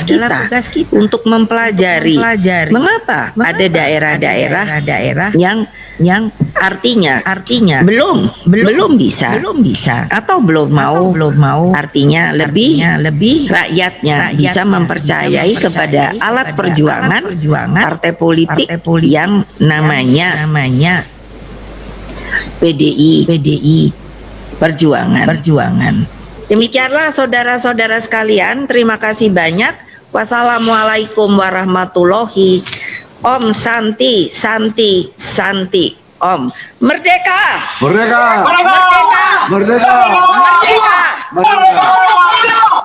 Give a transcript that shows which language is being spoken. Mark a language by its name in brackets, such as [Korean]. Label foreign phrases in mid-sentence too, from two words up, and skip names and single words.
[Indonesian] kita untuk mempelajari mengapa ada daerah-daerah yang artinya belum bisa atau belum mau, artinya lebih rakyatnya bisa mempercayai kepada alat perjuangan partai politik yang namanya PDI perjuangan. Demikianlah saudara-saudara sekalian, terima kasih banyak. [Arabic] والسلام عليكم ورحمة الله. [Sanskrit] ॐ शान्तिः शान्तिः शान्तिः ॐ. Merdeka! [Indonesian] Merdeka! Merdeka! Merdeka! Merdeka! Merdeka!